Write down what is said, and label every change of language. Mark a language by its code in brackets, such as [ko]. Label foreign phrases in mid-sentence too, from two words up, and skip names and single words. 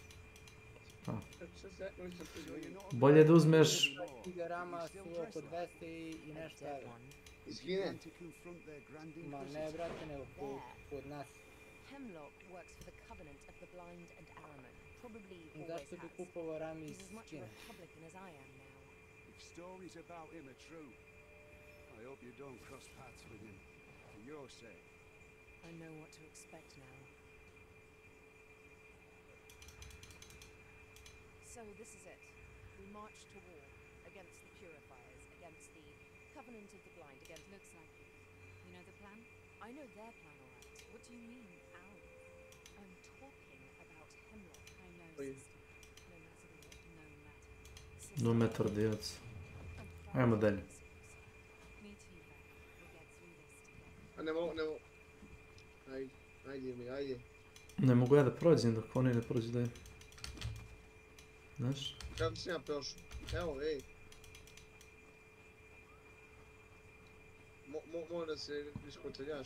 [hr] Bolje da uzmeš... Giga rama su oko 200 i nešto evra. Iz Kine? Ma ne, brate, nego kod nas. Zašto bi kupovao rami iz Kine? [en] If stories about him are true, I hope you don't cross paths with him, for your sake. I know what to expect now. So this is it. We march to war against the purifiers, against the covenant of the blind, against... Looks like it. You know the plan? I know their plan, all right. What do you mean, ours? I'm talking about Hemlock. I know, sister. No matter what, no matter. No matter dioc. [hr] Ajmo dalje. A ne mogu. Ajde. Ne mogu ja da prođem dok oni ne prođu dalje. Znaš? Kako sam ja prošao? Evo, ej. Mora se iskotrljaš.